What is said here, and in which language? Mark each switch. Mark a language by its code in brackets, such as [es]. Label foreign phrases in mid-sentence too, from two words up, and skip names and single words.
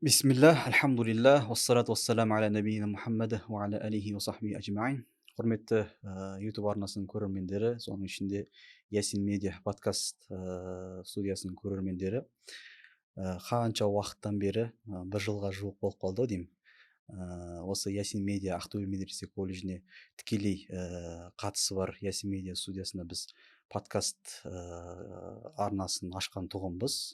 [ar] بسم الله الحمد لله والصلاة والسلام على نبينا محمد وعلى آله وصحبه أجمعين. [kk] Құрметті YouTube арнасының көрермендері, соның ішінде Ясин Медиа подкаст студиясының көрермендері, қанша уақыттан бері, бір жылға жуық болып қалды ау деймін. Осы Ясин Медиа Ақтөбе медресе колледжіне тікелей қатысы бар Ясин Медиа студиясында біз подкаст арнасын ашқан тұғынбыз.